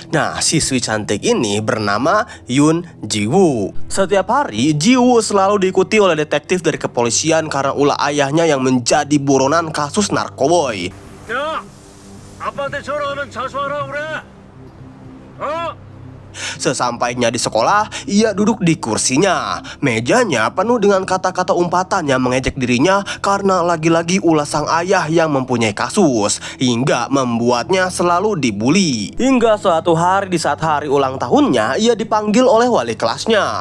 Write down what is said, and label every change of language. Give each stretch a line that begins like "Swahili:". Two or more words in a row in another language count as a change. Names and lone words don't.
Indonesian: Nah, siswi cantik ini bernama Yoon Ji-woo. Setiap hari, Ji-woo selalu diikuti oleh detektif dari kepolisian karena ulah ayahnya yang menjadi buronan kasus narkoboy.
Korean: 야, 아빠한테 전화하면 자수하라 그래. 어?
Indonesian: Sesampainya di sekolah, ia duduk di kursinya. Mejanya penuh dengan kata-kata umpatan yang mengejek dirinya karena lagi-lagi ulah sang ayah yang mempunyai kasus, hingga membuatnya selalu dibully. Hingga suatu hari di saat hari ulang tahunnya, ia dipanggil oleh wali kelasnya.